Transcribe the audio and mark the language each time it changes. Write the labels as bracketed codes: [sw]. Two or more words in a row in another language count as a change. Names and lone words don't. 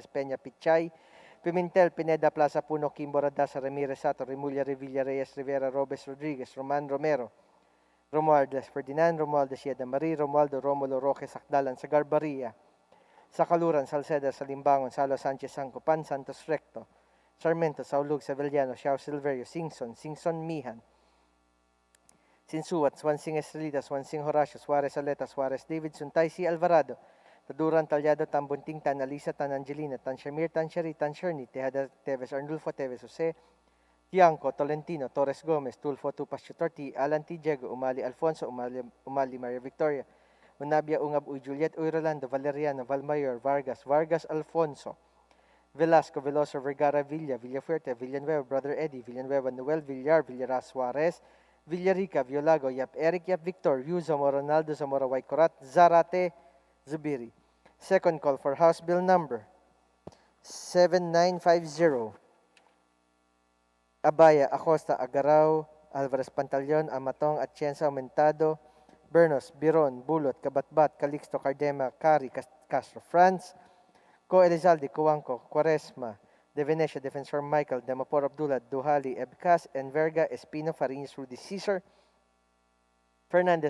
[en] Peña Pichay, Pimentel, Pineda, Plaza Puno, Kimbo Radasa, Ramirez Sato, Remulla, Revilla, Reyes, Rivera, Robes Rodriguez, Roman Romero, Romualdez, Ferdinand, Romualdez, Yeda Marie, Romualdo, Romulo, Roque, Sakdalan, Sagarbaria, Sakaluran, Salceda, Salimbangon, Salo Sanchez, Sancopan, Santos Recto, Sarmiento, Saulug, Sevillano, Xiao Silverio, Singson Mihan, Sinsuat, Swansing Estrelita, Swansing Horacio, Suarez Aleta, Suarez David, Suntay C. Alvarado, Taduran Talyado, Tambunting, Tan Alisa, Tan Angelina, Tan Shamir, Tan Shari, Tan Sherni, Tejada Teves, Arnulfo Teves, Jose, Tiangco, Tolentino, Torres Gomez, Tulfo, Tupas Chutorti, Alan T. Diego, Umali Alfonso, Umali Maria Victoria, Unabia Ungab Uy Juliet Uy Rolando, Valeriano, Valmayor, Vargas Alfonso, Velasco, Veloso, Vergara, Villafuerte, Villanueva, Brother Eddie, Villanueva, Noel, Villar, Villaras Suarez, Villarica, Violago, Yap Eric, Yap Victor, Yu, Zamora Ronaldo, Zamora Waikorat, Zarate, Zubiri. Second call for House Bill number 7950. Abaya, Acosta, Agaraw, Alvarez Pantaleon, Amatong, Atienza, Aumentado, Bernos, Biron, Bulot, Kabatbat, Calixto, Cardema, Cari, Castro Franz, Co Elizalde, Cuanco, Quaresma, De Venecia, Defensor Michael, Demapor Abdullah, Duhali, Ebcas, Enverga, Espino, Farinas, Rudy Cesar, Fernandez,